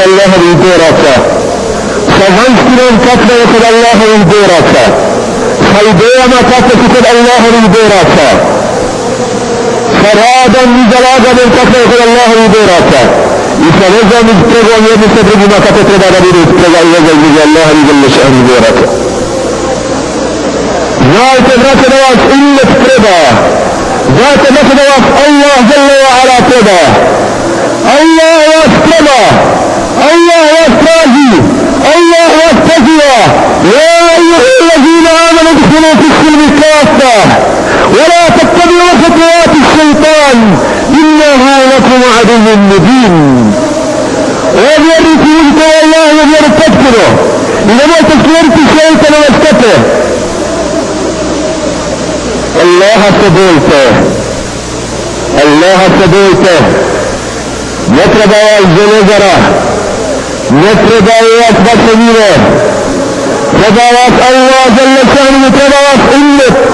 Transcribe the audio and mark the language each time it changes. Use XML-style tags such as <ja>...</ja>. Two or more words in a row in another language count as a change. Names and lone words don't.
<bs>Allahovih boraca, sa vanjštinom kakve je kod Allahovih boraca, sa idejama kakve su kod Allahovih boraca, sa radom i zalaganjem kakve je kod Allahovih boraca i sa vezom i spregom jedni sa drugima kako treba da budu sprega i veza između Allaha i Đelešanih boraca. Znajte, braće, da vas ummet treba. Znajte, braće, da vas Allah</bs> <ar>جل وعلا</ar> <bs>treba. Allah vas treba. Allah vas traži. Allah vas poziva.</bs> <ar>يا أيها الذين آمنوا ادخلوا في السلم كافة ولا تتبعوا خطوات الشيطان إنه لكم عدو مبين.</ar> <bs>O vjernici, uzite Allah i vjeru potpuno i nemojte slijediti šejtanove stope. Allaha se bojte. Allaha se bojte. Ne treba vas železara, ne treba vas vaše mire, treba vas Allah Đelešanu, treba vas ummet.</bs>